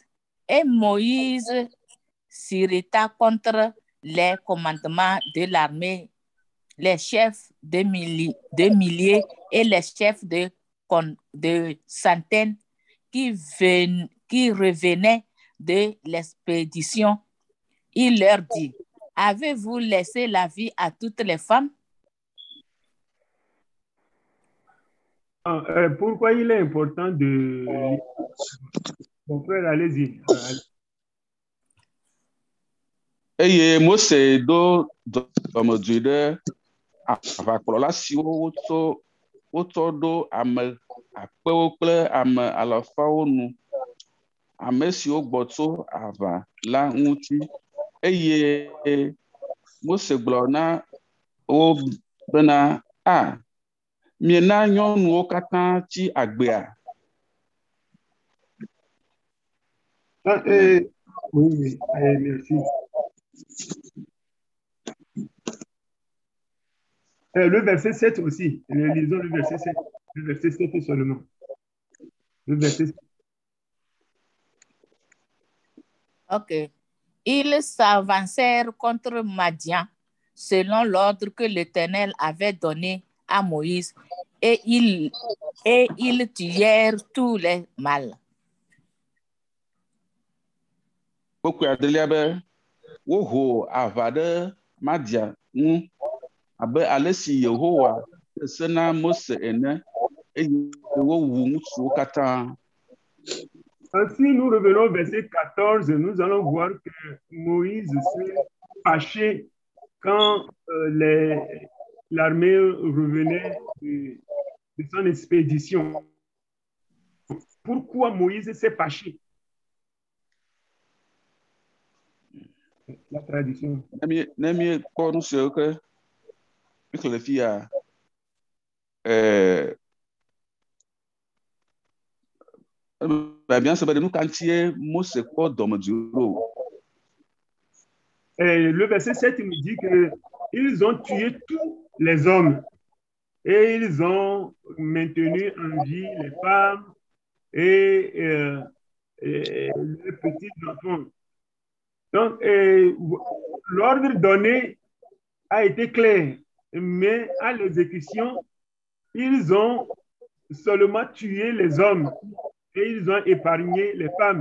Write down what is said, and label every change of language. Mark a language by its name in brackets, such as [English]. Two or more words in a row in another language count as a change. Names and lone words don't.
[French] Et Moïse s'irrita contre les commandements de l'armée, les chefs de milliers et les chefs de centaines qui revenaient de l'expédition. Il leur dit, avez-vous laissé la vie à toutes les femmes? Pourquoi il est important de... Mon frère, allez-y. [Ewe] Eye Mose do dɔmedzoe ɖe aʋakplɔla siwo wotsɔ ɖo ame akpewo kple ame alafawo nu, ame siwo gbɔ tso aʋa la ŋuti, eye Mose gblɔ na wo bena miena nyɔnuwo katã tsi agbea. [French] Oui, merci. Le verset 7 aussi. Lisons le verset 7. Le verset 7 seulement. Le verset 7. Ok. Ils s'avancèrent contre Madian selon l'ordre que l'Éternel avait donné à Moïse et ils tuèrent tous les mâles. [Ewe] Kpokui adelia be woho aʋa ɖe Madian ŋu abe ale si Yehowa se na Mose ene eye wowu ŋutsuwo katã. [French] Si nous revenons au verset 14, nous allons voir que Moïse s'est fâché quand l'armée revenait de son expédition. Pourquoi Moïse s'est fâché? La tradition. [Ewe] Nemi kpɔ nu siwo ke xlẽ fia bien se be nu ka ŋutie Mose kpɔ dɔmedzoe ɖo. [French] Le verset 7 nous dit qu'ils ont tué tous les hommes et ils ont maintenu en vie les femmes et les petits enfants. Donc, l'ordre donné a été clair, mais à l'exécution, ils ont seulement tué les hommes et ils ont épargné les femmes.